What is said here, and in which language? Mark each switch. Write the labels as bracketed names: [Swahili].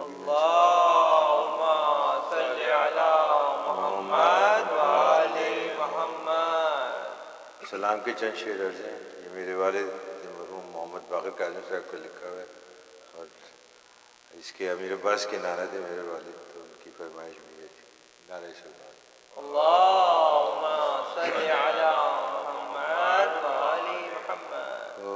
[Arabic] اللهم صل على محمد وآل محمد [Urdu] سلام کے چند شعر عرض ہیں یہ میرے والد مرحوم محمد باقر کاظم صاحب کو لکھا ہوا ہے اور اس کے امیر عباس کے نعرہ تھے میرے والد تو ان کی فرمائش بھی ہے نعرہ صلوات [Arabic] اللهم صل على محمد وآل محمد